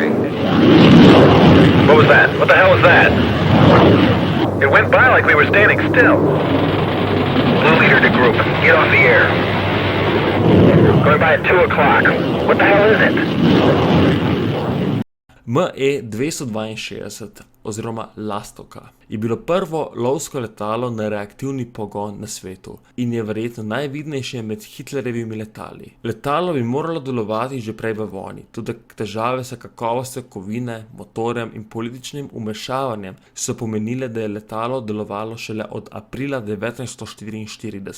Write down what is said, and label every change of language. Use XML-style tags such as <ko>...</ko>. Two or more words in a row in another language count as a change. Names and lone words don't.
<en>What was that? What the hell was that? It went by like we were standing still. Blue leader to group. Get off the air. Going by at 2 o'clock. What the hell is it?</en> <sl>ME-262 oziroma Lastovka je bilo prvo lovsko letalo na reaktivni pogon na svetu in je verjetno najvidnejše med Hitlerjevimi letali. Letalo bi moralo delovati že prej v vojni, tudi težave s kakovostjo kovine, motorjem in političnim vmešavanjem so pomenile, da je letalo delovalo šele od aprila 1944.</sl>